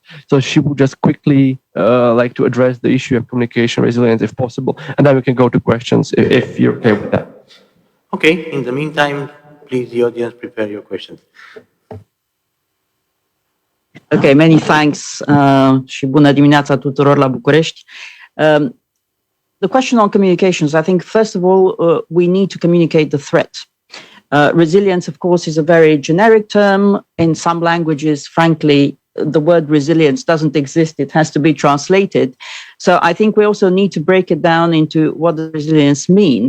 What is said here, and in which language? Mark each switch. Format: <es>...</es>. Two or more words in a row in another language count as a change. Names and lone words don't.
<en>So she would just quickly like to address the issue of communication resilience if possible. And then we can go to questions if you're okay with that. Okay, in the meantime, please, the audience, prepare your questions. Okay, many thanks</en> <ro>și bună dimineața tuturor la București.</ro> <en>The question on communications, I think, first of all, we need to communicate the threat. Resilience, of course, is a very generic term. In some languages, frankly, the word resilience doesn't exist. It has to be translated. So I think we also need to break it down into what does resilience mean.</en>